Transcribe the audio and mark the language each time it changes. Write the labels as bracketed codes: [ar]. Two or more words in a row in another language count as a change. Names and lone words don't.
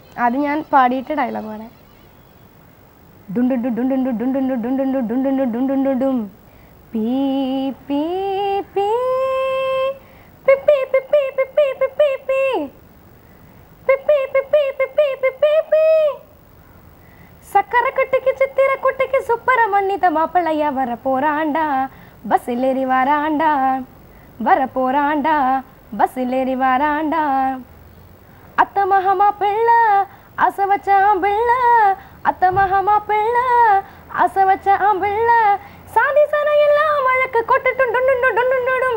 [ml] അത് ഞാൻ പാടിയിട്ട് ഡയലോഗ് പറയാം. ഡുണ്ടു ഡു ഡുണ്ടു ഡുണ്ടു ഡുണ്ടു ഡുണ്ടു ഡുണ്ടു ഡും പീ പീ പീ പി പി [ta] പി പി പി പി പി പി പി പി പി പി പി പി പി പി சக்கரக்குட்டிக்கு சித்திர குட்டிக்கு சுப்பரமன்னித மாப்பிள்ளையா வர போறாண்டா, பஸ்ஸில் ஏறி வராண்டா, வர போறாண்டா, பஸ்ஸில் ஏறி வராண்டா. அத்த மகமா பிள்ளை ஆசை வச்ச பிள்ளை, அத்த மகமா பிள்ளை ஆசை வச்ச பிள்ளை, சாதி சன எல்லாம் வழக்கு கொட்டுட்டும்.